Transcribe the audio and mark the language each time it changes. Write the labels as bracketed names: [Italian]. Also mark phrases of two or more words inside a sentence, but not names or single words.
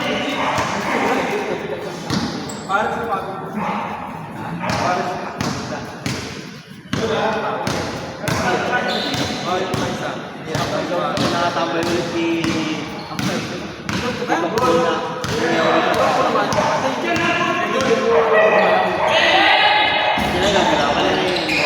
[Japanese] パールスパーク。パールスパーク。 [Filipino] Oh, yung mga isa. Hindi ako isa. Nakatambay ulit si... Sila lang, wala na yun.